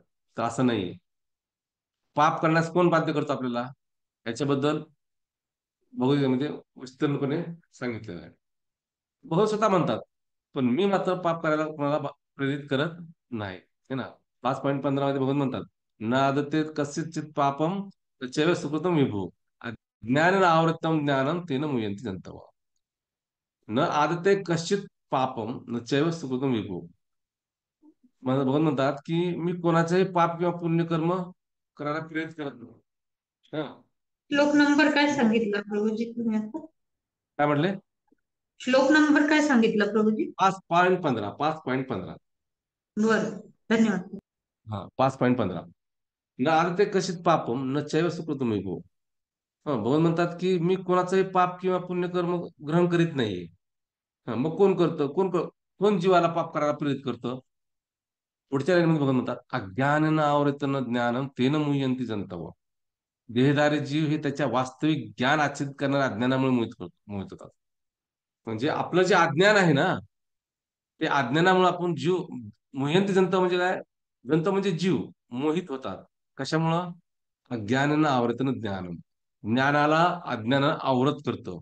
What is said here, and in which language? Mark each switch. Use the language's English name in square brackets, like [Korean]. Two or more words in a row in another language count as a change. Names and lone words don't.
[Marathi] तर असं नाहीये. पाप करण्यास कोण बाध्य करतो आपल्याला, याच्याबद्दल भगवद्गीतेमध्ये विस्तीर्णपणे सांगितलेलं आहे. भगवत स्वतः म्हणतात, पण मी मात्र पाप करायला कोणाला प्रेरित करत नाही, [Hindi] है ना. [Marathi] 5.15 मध्ये भगवंत म्हणतात, [Sanskrit] न आदते कस्यचित् पापम चैव सुकृतम विभू, अज्ञानेन आवृत्तम ज्ञानम तेन मुह्यन्ति जन्तवः. न आदते कश्चित पापम न चैव सुकृतम विभू. [Marathi] भगवंत म्हणतात की मी कोणाचंही पाप किंवा पुण्यकर्म करायला प्रेरित करत नाही. हा. श्लोक नंबर काय सांगितला प्रभूजी तुम्ही आता? काय म्हटले? श्लोक नंबर काय सांगितला प्रभूजी? 5.15, 5.15. बरं, धन्यवाद. हा, 5.15. [Sanskrit] न आदते कशीत पापम न चैव सुकृतम विभू. [Marathi] भगवान म्हणतात की मी कोणाचंही पाप किंवा पुण्यकर्म ग्रहण करीत नाहीये. मग कोण करतं, कोण जीवाला पाप करायला प्रेरित करतं? पुढच्या लाईनमध्ये भगवान म्हणतात, [Sanskrit] अज्ञानेन आवृतन ज्ञानम तेन मुह्यन्ति जन्तवः. [Marathi] देहधारी जीव हे त्याच्या वास्तविक ज्ञान आच्छादित करणाऱ्या अज्ञानामुळे मोहित होतात. म्हणजे आपलं जे अज्ञान आहे ना, ते अज्ञानामुळे आपण जीव [Sanskrit] मुह्यंती जंत [Marathi] म्हणजे काय? जंत म्हणजे जीव मोहित होतात. कशामुळं? [Sanskrit] अज्ञानानं आवरतन ज्ञानम. [Marathi] ज्ञानाला अज्ञानानं आवरत करतं.